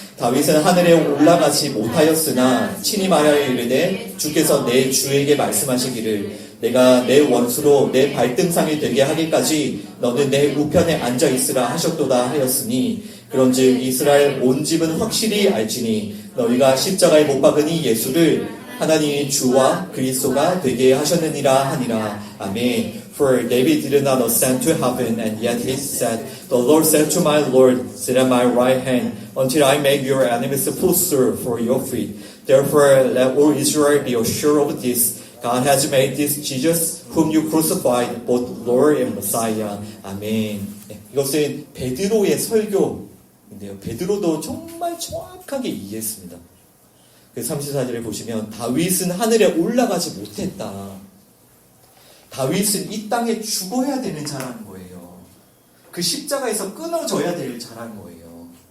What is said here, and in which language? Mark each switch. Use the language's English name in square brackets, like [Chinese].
[Korean] 다윗은 하늘에 올라가지 못하였으나 친히 말하여 이르되 주께서 내 주에게 말씀하시기를 내가 내 원수로 내 발등상이 되게 하기까지 너는 내 우편에 앉아 있으라 하셨도다 하였으니 그런즉 이스라엘 온 집은 확실히 알지니 너희가 십자가에 못 박은 이 예수를 하나님이 주와 그리스도가 되게 하셨느니라 하니라. 아멘. [English] For David did not ascend to heaven, and yet he said, The Lord said to my Lord, Sit at my right hand, until I make your enemies a footstool for your feet. Therefore, let all Israel be assured of this. God has made this Jesus, whom you crucified, both Lord and Messiah. [Korean] 아멘. 이것은 베드로의 설교인데요. 베드로도 정말 정확하게 이해했습니다. 그 34절에 보시면 다윗은 하늘에 올라가지 못했다. 다윗은 이 땅에 죽어야 되는 자라는 거예요. 그 십자가에서 끊어져야 될 자라는 거예요.